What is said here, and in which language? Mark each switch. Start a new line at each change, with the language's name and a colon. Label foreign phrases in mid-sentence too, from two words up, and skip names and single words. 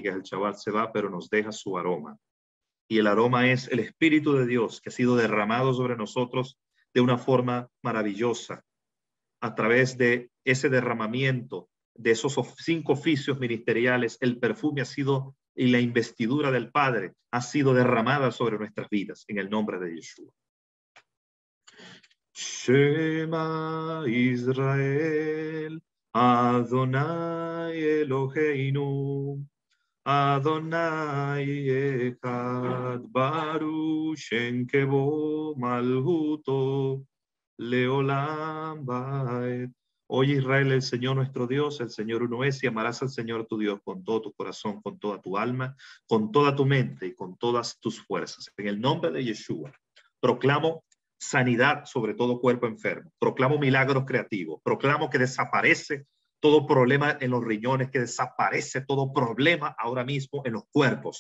Spanish: El Shabbat se va, pero nos deja su aroma. Y el aroma es el Espíritu de Dios que ha sido derramado sobre nosotros de una forma maravillosa. A través de ese derramamiento, de esos 5 oficios ministeriales, el perfume ha sido, y la investidura del Padre ha sido derramada sobre nuestras vidas, en el nombre de Yeshua.
Hebrew: שמע ישראל, אדני אלהינו, אדני אחד, ברוך שם כבוד מלכותו, לעולם ועד.
Spanish: Oye Israel, el Señor nuestro Dios, el Señor uno es, y amarás al Señor tu Dios con todo tu corazón, con toda tu alma, con toda tu mente y con todas tus fuerzas. En el nombre de Yeshua, proclamo sanidad sobre todo cuerpo enfermo. Proclamo milagros creativos. Proclamo que desaparece todo problema en los riñones, que desaparece todo problema ahora mismo en los cuerpos.